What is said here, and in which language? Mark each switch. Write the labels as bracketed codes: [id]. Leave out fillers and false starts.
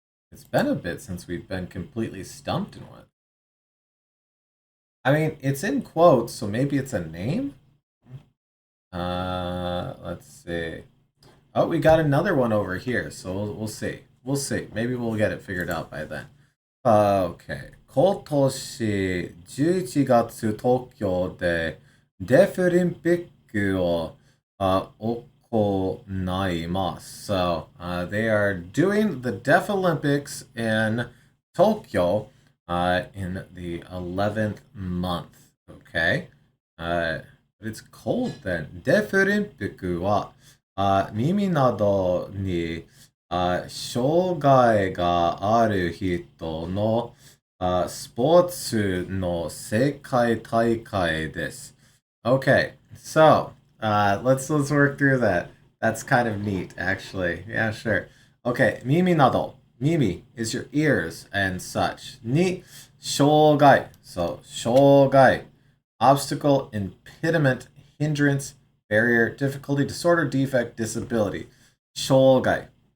[en] It's been a bit since we've been completely stumped in one. I mean, it's in quotes, so maybe it's a name? Let's see. Oh, we got another one over here, so we'll see. We'll see. Maybe we'll get it figured out by then. Okay. [ja] 今年11月東京でデフリンピックを行います。 [en] So they are doing the Deaf Olympics in Tokyo in the 11th month. Okay. But it's cold then. [ja] デフリンピックは耳などに障害がある人のスポーツの世界大会です。 [en] Okay, so let's work through that. That's kind of neat, actually. Yeah, sure. Okay, [ja] mimi nado. [en] Mimi is your ears and such. [ja] Ni shogai. [en] So shogai, obstacle, impediment, hindrance, barrier, difficulty, disorder, defect, disability. Shogai.